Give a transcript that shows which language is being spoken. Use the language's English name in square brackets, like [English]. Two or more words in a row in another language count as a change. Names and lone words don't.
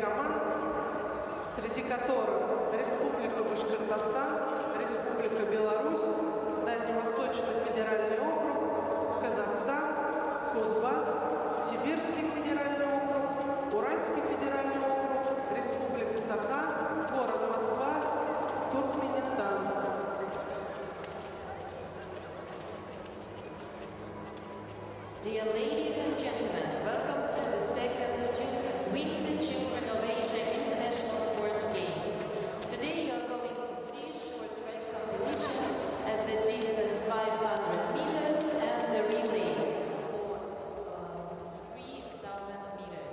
[Russian] команд, среди которых Республика Башкортостан, Республика Беларусь, Дальневосточный федеральный округ, Казахстан, Кузбасс, Сибирский федеральный округ, Уральский федеральный округ, Республика Саха, город Москва, Туркменистан. [English] Dear ladies and gentlemen, welcome to the second Winter Children of Asia International Sports Games. Today you are going to see short track competitions at the distance 500 meters and the relay for 3,000 meters.